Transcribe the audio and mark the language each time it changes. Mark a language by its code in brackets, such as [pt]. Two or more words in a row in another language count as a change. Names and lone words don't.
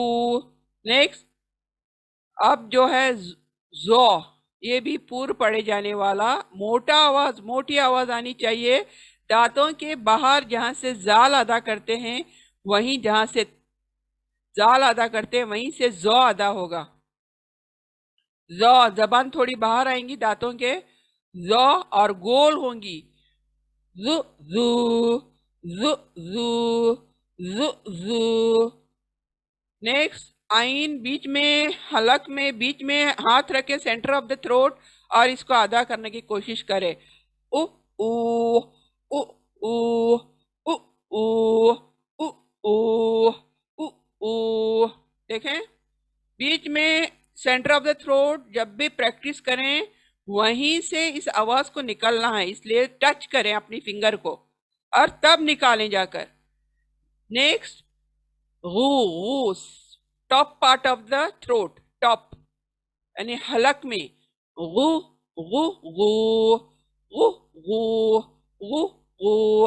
[hi] नेक्स्ट अब जो है जो, ये भी पूर्व पढ़े जाने वाला, मोटा आवाज, मोटी आवाज आनी चाहिए, दांतों के बाहर जहां से जाल अदा करते हैं वहीं, जहां से जाल अदा करते हैं वहीं से जो अदा होगा, जो। जबान थोड़ी बाहर आएंगी दांतों के, जो और गोल होंगी, जु जू जु जू जु जू। नेक्स्ट आइन, बीच में हलक में बीच में हाथ रखे [en] center of the throat [hi] और इसको अदा करने की कोशिश करें, उ ऊ उ ऊ उ ऊ उ ऊ उ ऊ। देखें बीच में [en] center of the throat [hi] जब भी प्रैक्टिस करें वहीं से इस आवाज को निकलना है, इसलिए टच करें अपनी फिंगर को और तब निकालें जाकर। नेक्स्ट गू गू, [en] top part of the throat, top [hi] यानी हलक में, गू गू गू गू गू गू गू।